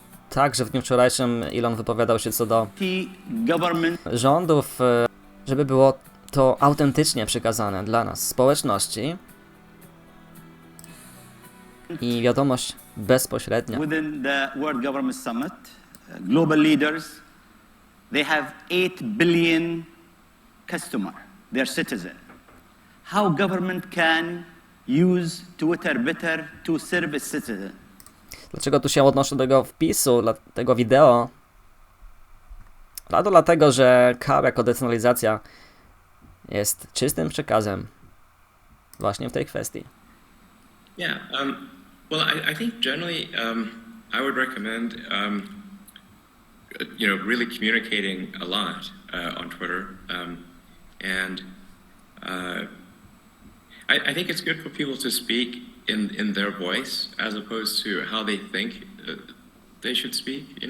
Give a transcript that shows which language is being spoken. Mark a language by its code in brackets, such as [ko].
[pl] Także w dniu wczorajszym Elon wypowiadał się co do rządów, żeby było to autentycznie przekazane dla nas, społeczności. I wiadomość bezpośrednia. [en] Within the World Government Summit, global leaders, they have 8 billion customers, their citizens. How government can use Twitter better to serve its citizens? [pl] Dlaczego tu się odnoszę do tego wpisu, do tego wideo? Dlatego, że KAU jako decentralizacja jest czystym przekazem właśnie w tej kwestii. [en] Yeah, well, I think generally I would recommend really communicating a lot on Twitter, and I think it's good for people to speak in their voice as opposed to how they think they should speak.